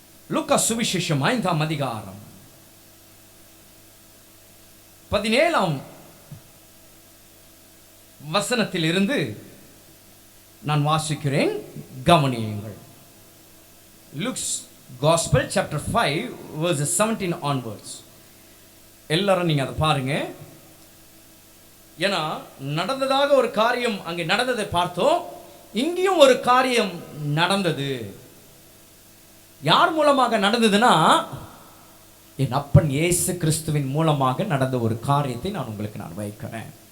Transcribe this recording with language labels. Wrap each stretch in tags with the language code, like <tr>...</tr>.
<ta>லூக்கா சுவிசேஷம் 5ஆம் அதிகாரம் 17ஆம் வசனத்தில் இருந்து நான் வாசிக்கிறேன், கவனியுங்கள்.</ta> <en>Luke's Gospel chapter 5 verses 17 onwards.</en> <ta>எல்லாரும் நீங்க அதை பாருங்க. ஏன்னா நடந்ததாக ஒரு காரியம் அங்கே நடந்ததை பார்த்தோம். இங்கேயும் ஒரு காரியம் நடந்தது. யார் மூலமாக நடந்ததுன்னா, என் அப்பன் இயேசு கிறிஸ்துவின் மூலமாக நடந்த ஒரு காரியத்தை நான் உங்களுக்கு வைக்கிறேன்.</ta>